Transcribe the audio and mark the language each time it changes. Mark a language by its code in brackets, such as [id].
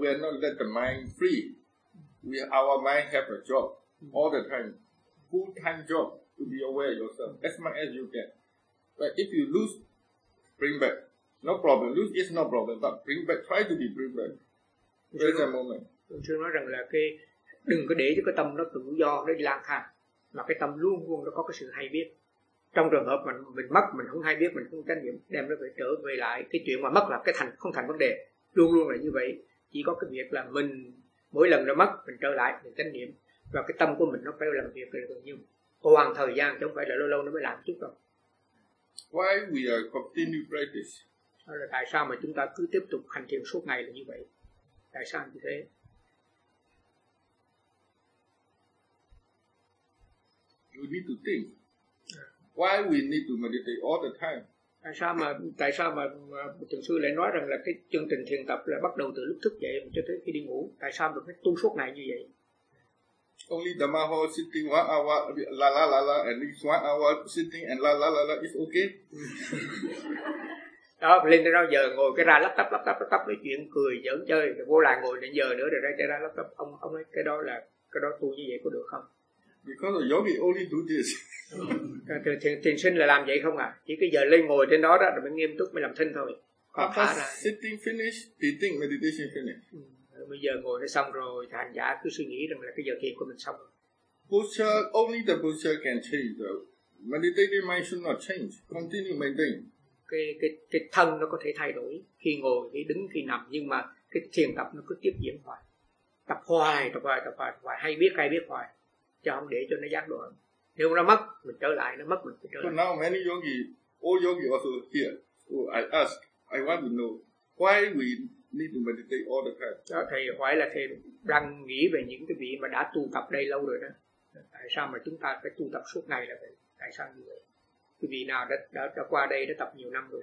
[en] We will not let the mind free. Our mind have a job all the time. Full time job to be aware of yourself as much as you can. But if you lose, bring back. No problem. Lose is no problem, but bring back, try to be bring back. Where's the moment? [vi] Tôi chưa nói rằng là cái đừng có để cho cái tâm nó tự do, nó đi lang thang. Mà cái tâm luôn luôn nó có cái sự hay biết. Trong trường hợp mình mất, mình không hay biết, mình không trách nhiệm, đem nó phải trở về lại. Cái chuyện mà mất là cái thành không thành vấn đề, luôn luôn là như vậy. Chỉ có cái việc là mình mỗi lần nó mất, mình trở lại, mình trách nhiệm. Và cái tâm của mình nó phải làm việc gần như hoàn thời gian, chứ không phải là lâu lâu nó mới làm chút đâu. [en] Why we are continue practice? [vi] Là tại sao mà chúng ta cứ tiếp tục hành thiền suốt ngày là như vậy? Tại sao như thế? [en] You need to think. Why we need to meditate all the time? [vi] Tại sao mà thường xưa lại nói rằng là cái chương trình thiền tập là bắt đầu từ lúc thức dậy cho tới khi đi ngủ? Tại sao mình phải tu suốt ngày như vậy? [en] Only the Dhamma hall sitting 1 hour la la la la and next 1 hour sitting and la la la la is okay. [vi] Đó, lên tới đó giờ ngồi cái ra lắp tắp nói chuyện cười giỡn chơi rồi vô lại ngồi đến giờ nữa rồi ra cái ra lắp tắp ông ấy cái đó là cái đó tu như vậy có được không? [en] Because the yogi only do this. [vi] Thiền sinh là làm vậy không à? Chỉ cái giờ lên ngồi trên đó đó rồi mới nghiêm túc mới làm thinh thôi. [en] After sitting finish, eating meditation finish. [vi] Bây giờ ngồi nó xong rồi, hành giả cứ suy nghĩ rằng là cái giờ thiền của mình xong. [en] Buddha only the Buddha can change the meditative mind should not change, continue maintain. [vi] Cái thân nó có thể thay đổi khi ngồi, khi đứng, khi nằm nhưng mà cái thiền tập nó cứ tiếp diễn hoài, tập hoài, hay biết hoài. Cho không để cho nó giác đoạn. Nếu nó mất, mình trở lại, nó mất, mình phải trở lại. [en] So now many yogi, all yogi also here. So I ask, I want to know, why we need to meditate all the time? [vi] Đó, thầy hỏi là thầy đang nghĩ về những cái vị mà đã tu tập đây lâu rồi đó. Tại sao mà chúng ta phải tu tập suốt ngày là vậy? Tại sao như vậy? Cái vị nào đã qua đây, đã tập nhiều năm rồi?